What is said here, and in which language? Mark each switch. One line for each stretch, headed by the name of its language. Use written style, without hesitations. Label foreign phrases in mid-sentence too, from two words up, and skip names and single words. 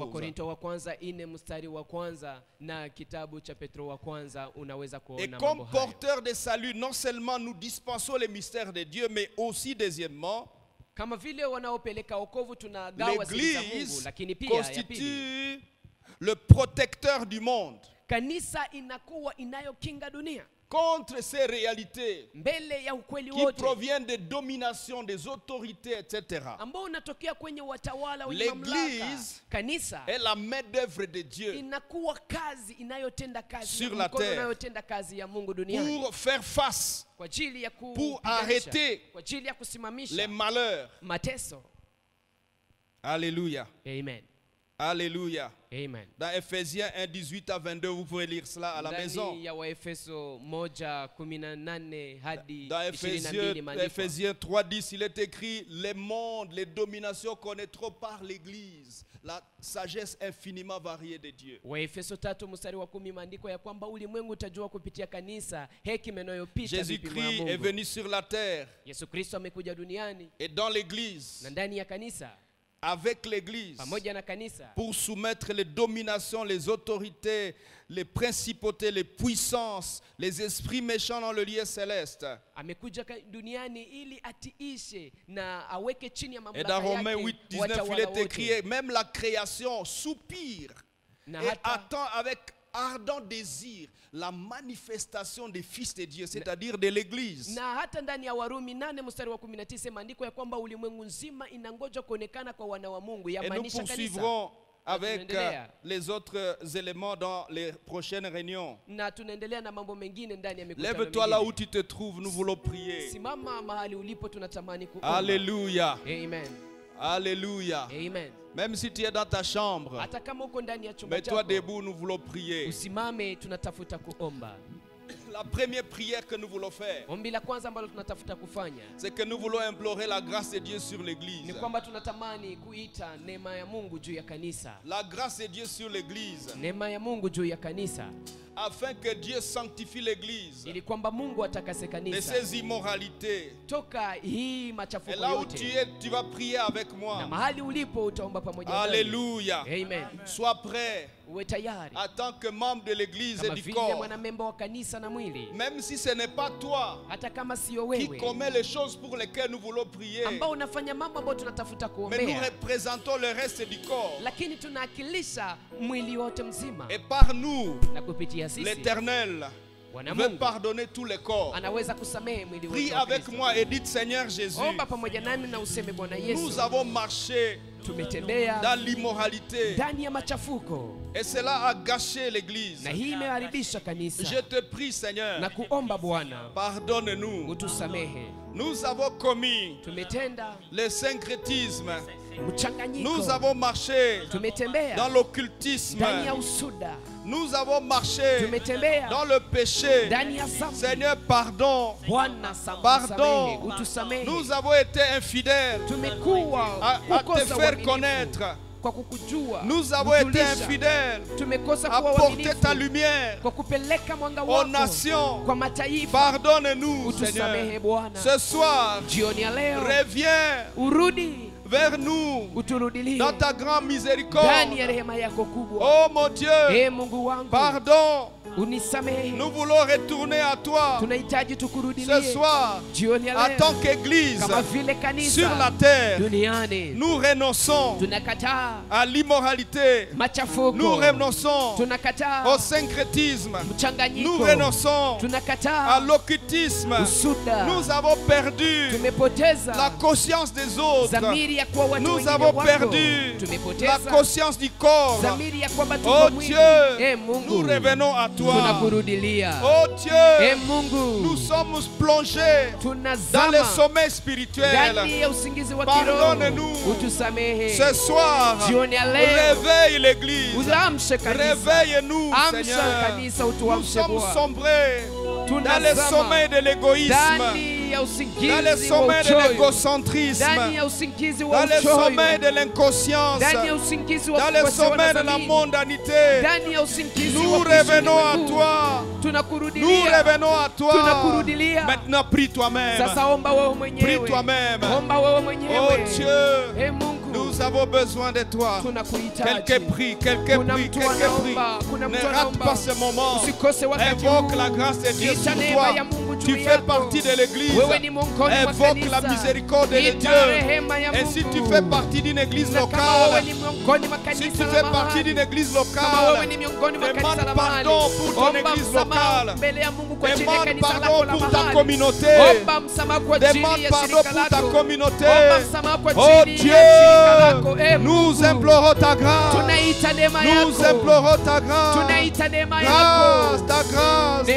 Swahili: Wakorinto wa kwanza 4 mstari wa kwanza na kitabu cha Petro wa kwanza unaweza
French: Et
Swahili: kuona
French: comme
Swahili: mambo hayo.
French: porteurs de salut, non seulement nous dispensons les mystères de Dieu, mais aussi, deuxièmement,
Swahili: Kama vile wanaopeleka wokovu tunagawa siri za Mungu,
French: l'Église
Swahili: lakini pia ya pili,
French: constitue le protecteur du monde
Swahili: kanisa inakuwa inayokinga dunia
French: contre ces réalités
Swahili: mbele ya ukweli
French: qui
Swahili: wote
French: proviennent des dominations, des autorités, etc.
Swahili: ambao unatokea kwenye watawala wenye mamlaka.
French: L'Église
Swahili: Kanisa
French: est la main d'œuvre de Dieu
Swahili: inakuwa kazi inayotenda kazi
French: Sur
Swahili: na
French: la
Swahili: mkono
French: terre.
Swahili: unayotenda kazi ya Mungu duniani
French: pour faire face
Swahili: kwa ajili ya
French: pour
Swahili: kupiganisha,
French: arrêter
Swahili: kwa ajili ya kusimamisha
French: les malheurs.
Swahili: mateso.
French: Alléluia. Amen. Alléluia. Amen. Dans Ephésiens 1, 18 à 22, vous pouvez lire cela à la maison.
Swahili: Ndani ya Waefeso 1:18 hadi
French: Dans
Swahili: 22 maandiko.
French: Ephésiens 3, 10, il est écrit: les mondes, les dominations connaîtront par l'Église la sagesse infiniment variée de Dieu.
Swahili: Waefeso 3 mstari wa 10 maandiko ya kwamba ulimwengu utajua kupitia kanisa hekima inayopita vipimo ya
French: Jésus-Christ est
Swahili: Mungu.
French: venu sur la terre
Swahili: Yesu Kristo amekuja duniani
French: et dans l'Église,
Swahili: na ndani ya kanisa
French: avec l'Église,
Swahili: pamoja na kanisa
French: pour soumettre les dominations, les autorités, les principautés, les puissances, les esprits méchants dans le lieu céleste.
Swahili: amekuja duniani ili atiishe na aweke chini ya
French: Et
Swahili: mamlaka
French: dans Romains
Swahili: yake
French: 8, 19, il
Swahili: watawala
French: est écrit:
Swahili: wote.
French: même la création soupire
Swahili: Na
French: et
Swahili: hata-
French: attend avec ardent désir la manifestation des fils de Dieu, c'est-à-dire de l'Église.
Swahili: Na hata ndani ya Warumi 8 mstari wa 19 maandiko ya kwamba ulimwengu nzima inangoja kuonekana kwa wana wa Mungu,
French: Et nous
Swahili: yamaanisha kanisa.
French: poursuivrons avec
Swahili: tunaendelea.
French: les autres éléments dans les prochaines réunions.
Swahili: Na tunaendelea na mambo mengine ndani ya mikutano
French: Lève-toi là où
Swahili: mingine.
French: tu te trouves, nous voulons prier.
Swahili: Simama mahali ulipo, tunatamani kuomba.
French: Alléluia. Amen. Alléluia. Amen. Même si tu es dans ta chambre,
Swahili: Hata kama uko ndani ya chumba
French: mets-toi
Swahili: chako,
French: debout, nous voulons prier.
Swahili: usimame, tunatafuta kuomba.
French: La première prière que nous voulons faire,
Swahili: Ombi la kwanza ambalo tunatafuta kufanya
French: c'est que nous voulons implorer la grâce de Dieu sur
Swahili: ni
French: l'église.
Swahili: kwamba tunatamani kuita neema ya Mungu juu ya kanisa.
French: La grâce de Dieu sur l'église,
Swahili: Neema ya Mungu juu ya kanisa,
French: afin que Dieu sanctifie l'église
Swahili: ili kwamba Mungu atakase
French: de
Swahili: kanisa
French: ses immoralités.
Swahili: toka hii
French: Et
Swahili: machafuko
French: là où tu
Swahili: yote.
French: es, tu vas prier avec
Swahili: Na
French: moi.
Swahili: mahali ulipo utaomba pamoja nami.
French: Alléluia. Amen. Sois prêt
Swahili: Uwe tayari
French: en tant que membre de l'église et
Swahili: kama
French: du
Swahili: vile
French: corps.
Swahili: mwanamemba wa kanisa na mwili,
French: Même si ce n'est pas toi
Swahili: hata kama sio
French: qui
Swahili: wewe
French: commet les choses pour lesquelles nous voulons prier,
Swahili: ambao unafanya mambo ambayo tunatafuta
French: mais nous
Swahili: kuombea,
French: représentons le reste du corps.
Swahili: lakini tunaakilisha mwili wote mzima,
French: Et par nous,
Swahili: na kupitia sisi
French: l'Éternel
Swahili: Bwana
French: veut
Swahili: Mungu
French: pardonner tous les corps.
Swahili: anaweza kusamehe mwili
French: Prie
Swahili: wote wa
French: avec
Swahili: Kristo.
French: moi et dites, Seigneur Jésus,
Swahili: Omba pamoja nami na useme, Bwana Yesu,
French: nous avons marché
Swahili: tumetembea
French: dans l'immoralité
Swahili: ndani ya machafuko
French: et cela a gâché l'église.
Swahili: na hii imeharibisha kanisa,
French: Je te prie, Seigneur,
Swahili: na kuomba Bwana
French: pardonne-nous.
Swahili: utusamehe.
French: Nous avons commis
Swahili: Tumetenda
French: le syncrétisme.
Swahili: mchanganyiko,
French: Nous avons marché dans
Swahili: tumetembea
French: l'occultisme.
Swahili: ndani ya usuda,
French: Nous avons marché
Swahili: tumetembea
French: dans le péché.
Swahili: ndani ya dhambi.
French: Seigneur, pardon.
Swahili: Bwana
French: Pardon.
Swahili: samehe, utusamehe.
French: Nous avons été infidèles
Swahili: Tumekuwa
French: à te
Swahili: kukosa
French: faire
Swahili: uaminifu
French: connaître.
Swahili: kwa kukujua.
French: Nous avons été
Swahili: kutulisha.
French: infidèles
Swahili: Tumekosa
French: à
Swahili: kuwa
French: porter ta
Swahili: waaminifu
French: lumière
Swahili: kwa kupeleka mwanga
French: aux
Swahili: wako
French: nations.
Swahili: kwa mataifa.
French: Pardonne-nous,
Swahili: Utusamehe
French: Seigneur.
Swahili: Bwana.
French: Ce soir,
Swahili: Jioni ya leo
French: reviens
Swahili: urudi,
French: vers nous
Swahili: uturudilie
French: dans ta grande
Swahili: ndani
French: miséricorde.
Swahili: ya rehema yako kubwa.
French: Oh mon Dieu,
Swahili: Mungu wangu,
French: pardon.
Swahili: unisamehe.
French: Nous voulons retourner à toi
Swahili: Tunahitaji
French: ce
Swahili: tukurudilie
French: soir
Swahili: jioni ya
French: en
Swahili: leo
French: tant qu'église
Swahili: kama vile
French: sur
Swahili: kanisa
French: la terre.
Swahili: duniani.
French: Nous renonçons
Swahili: Tunakataa
French: à l'immoralité. Nous
Swahili: machafuko,
French: renonçons
Swahili: tunakataa
French: au syncrétisme. Nous
Swahili: mchanganyiko,
French: renonçons à
Swahili: tunakataa
French: l'occultisme.
Swahili: usuda.
French: Nous avons perdu
Swahili: Tumepoteza
French: la conscience des autres.
Swahili: dhamiri ya kuwa watu
French: Nous
Swahili: wengine
French: avons
Swahili: wako.
French: perdu la
Swahili: Tumepoteza
French: conscience du corps.
Swahili: dhamiri ya kwamba tuko
French: Oh
Swahili: mwili.
French: Dieu,
Swahili: Mungu,
French: nous revenons à toi.
Swahili: tunakurudilia.
French: Oh Dieu,
Swahili: Mungu,
French: nous sommes plongés dans
Swahili: tunazama
French: le sommeil spirituel.
Swahili: ndani ya usingizi wa kiroho.
French: Pardonne-nous.
Swahili: Utusamehe
French: Ce soir,
Swahili: jioni ya leo.
French: réveille l'église.
Swahili: Uamshe kanisa,
French: Réveille-nous,
Swahili: amsha
French: Seigneur.
Swahili: kanisa,
French: Nous
Swahili: utuamshe
French: sommes
Swahili: Bwana.
French: sombrés dans le
Swahili: Tunazama
French: sommeil de l'égoïsme,
Swahili: ndani ya
French: dans le
Swahili: usingizi wa
French: sommeil de
Swahili: uchoyo,
French: l'égocentrisme,
Swahili: ndani ya usingizi wa
French: dans le
Swahili: uchoyo,
French: sommeil de l'inconscience,
Swahili: ndani ya usingizi wa
French: dans le
Swahili: kukosewa na
French: sommeil de la
Swahili: dhamiri,
French: mondanité.
Swahili: ndani ya usingizi wa
French: Nous
Swahili: kuishi
French: revenons à
Swahili: ulimwengu.
French: toi. Nous
Swahili: Tunakurudilia,
French: revenons à toi.
Swahili: tunakurudilia.
French: Maintenant, prie toi-même.
Swahili: Sasa omba wewe
French: Prie
Swahili: mwenyewe,
French: toi-même.
Swahili: omba wewe
French: Oh
Swahili: mwenyewe.
French: Dieu,
Swahili: Mungu,
French: nous avons besoin de toi.
Swahili: tunakuhitaji.
French: Quelques prix, quelques
Swahili: Kuna
French: prix,
Swahili: mtu
French: quelques prix.
Swahili: anaomba, kuna
French: Ne
Swahili: mtu
French: rate
Swahili: anaomba.
French: pas ce moment.
Swahili: Usikose wakati
French: Invoque
Swahili: huu.
French: la grâce de Dieu
Swahili: Ita
French: sur
Swahili: neema
French: toi.
Swahili: ya Mungu juu
French: Tu fais
Swahili: yako.
French: partie de l'église.
Swahili: Wewe ni miongoni mwa
French: Invoque la
Swahili: kanisa.
French: miséricorde de
Swahili: Ita
French: Dieu.
Swahili: rehema ya
French: Et si
Swahili: Mungu.
French: tu fais partie d'une église
Swahili: Na kama wewe
French: locale,
Swahili: ni miongoni mwa
French: si
Swahili: kanisa
French: tu
Swahili: la
French: fais
Swahili: mahali,
French: partie d'une église
Swahili: kama wewe
French: locale,
Swahili: ni miongoni mwa
French: demande
Swahili: kanisa la mahali,
French: pardon pour ton
Swahili: omba
French: église
Swahili: msamaha
French: locale.
Swahili: mbele ya Mungu kwa ajili ya
French: Demande
Swahili: kanisa lako
French: pardon
Swahili: la
French: pour ta
Swahili: mahali.
French: communauté.
Swahili: Omba msamaha kwa ajili
French: Demande
Swahili: ya
French: pardon
Swahili: shirika
French: pour ta
Swahili: lako.
French: communauté.
Swahili: Omba msamaha kwa
French: Oh
Swahili: ajili ya shirika lako.
French: Dieu, nous
Swahili: Mungu,
French: implorons ta grâce.
Swahili: tunaita neema
French: Nous
Swahili: yako.
French: implorons ta grâce.
Swahili: Tunaita neema
French: Grâce,
Swahili: yako.
French: ta grâce, ta